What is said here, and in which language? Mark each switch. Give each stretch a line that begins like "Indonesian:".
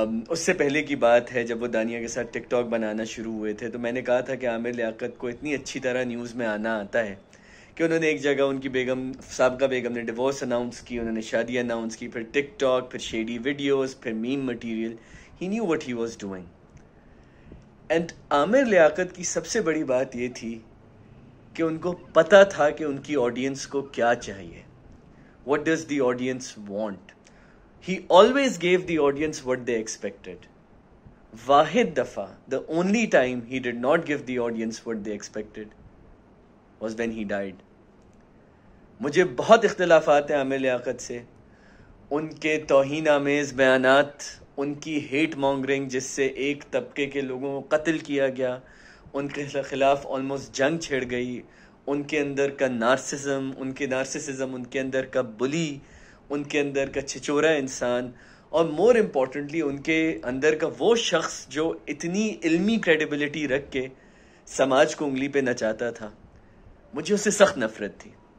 Urdu: اس سے پہلے کی بات ہے جب وہ دانیہ کے ساتھ ٹک ٹاک بنانا شروع ہوئے تھے۔ تو میں نے کہا تھا کہ عامر لیاقت کو اتنی اچھی طرح نیوز میں آنا آتا ہے کہ انہوں نے ایک جگہ ان کی بیگم، سابقہ بیگم نے ڈیورس اناؤنس کی، انہوں نے شادی اناؤنس کی، پھر ٹک ٹاک، پھر شیڈی ویڈیوز، پھر میم material.
English: He knew what he was doing.
Urdu: And Aamir Liaquat کی سب سے بڑی بات یہ تھی کہ ان کو پتہ تھا کہ ان کی آڈینس کو کیا چاہیے۔
English: What does the audience want? He always gave the audience what they expected.
Urdu: واحد دفعہ،
English: the only time he did not give the audience what they expected was when he died.
Urdu: مجھے بہت اختلافات ہیں عامر لیاقت سے، ان کے توہین آمیز بیانات، ان کی ہیٹ مانگرنگ جس سے ایک طبقے کے لوگوں کو قتل کیا گیا، ان کے خلاف آلموسٹ جنگ چھڑ گئی، ان کے اندر کا نارسسزم، ان کے اندر کا بلی، ان کے اندر کا چھچورا انسان، اور
English: more importantly
Urdu: ان کے اندر کا وہ شخص جو اتنی علمی کریڈیبلٹی رکھ کے سماج کو انگلی پہ نچاتا تھا، مجھے اس سے سخت نفرت تھی۔